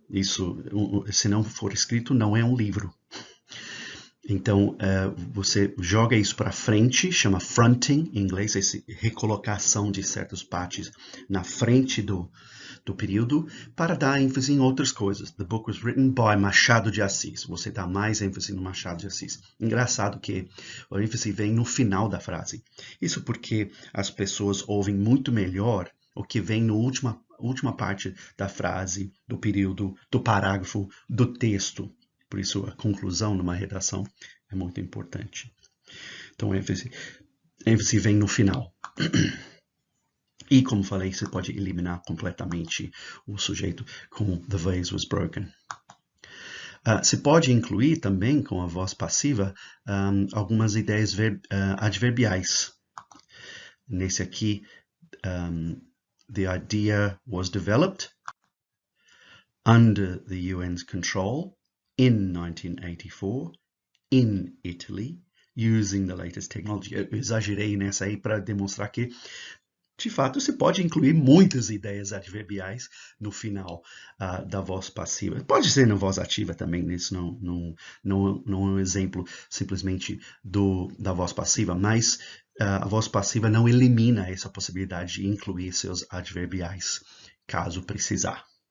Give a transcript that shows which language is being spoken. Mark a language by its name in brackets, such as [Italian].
[Portuguese] Isso, se não for escrito, não é um livro. Então, você joga isso para frente, chama fronting em inglês, essa recolocação de certas partes na frente do período, para dar ênfase em outras coisas. [English] The book was written by Machado de Assis. [Portuguese] Você dá mais ênfase no Machado de Assis. Engraçado que a ênfase vem no final da frase. Isso porque as pessoas ouvem muito melhor o que vem na última parte da frase, do período, do parágrafo, do texto. Por isso, a conclusão numa redação é muito importante. Então, a ênfase vem no final. E, como falei, você pode eliminar completamente o sujeito com [English] the vase was broken. [Portuguese] Você pode incluir também, com a voz passiva, algumas ideias adverbiais. Nesse aqui, [English] the idea was developed under the UN's control in 1984 in Italy using the latest technology. [Portuguese] Eu exagerei nessa aí para demonstrar que, de fato, você pode incluir muitas ideias adverbiais no final da voz passiva. Pode ser na voz ativa também, isso não é um exemplo simplesmente da voz passiva, mas a voz passiva não elimina essa possibilidade de incluir seus adverbiais, caso precisar.